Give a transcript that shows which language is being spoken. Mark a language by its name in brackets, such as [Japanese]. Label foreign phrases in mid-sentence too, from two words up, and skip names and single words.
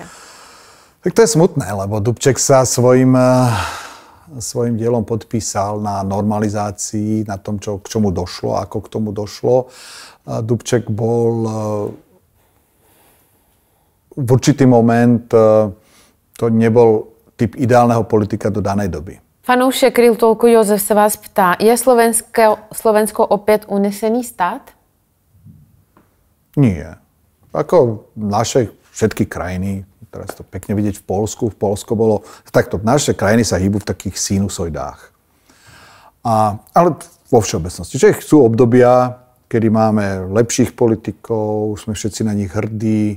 [Slovak] Tak to je smutné, lebo Dubček sa svojim dielom podpísal na normalizácii, na tom, k čomu došlo, ako k tomu došlo. Dubček bol v určitý moment, to nebol typ ideálneho politika do danej doby. [Czech] Fanoušek Real Talku Josef se vás ptá, je Slovensko opět unesený stát? [Slovak] Nie. Ako naše všetky krajiny, teraz to pekne vidieť v Poľsku bolo, takto naše krajiny sa hýbu v takých sinusoidách. Ale vo všeobecnosti. Že sú obdobia, kedy máme lepších politikov, sme všetci na nich hrdí.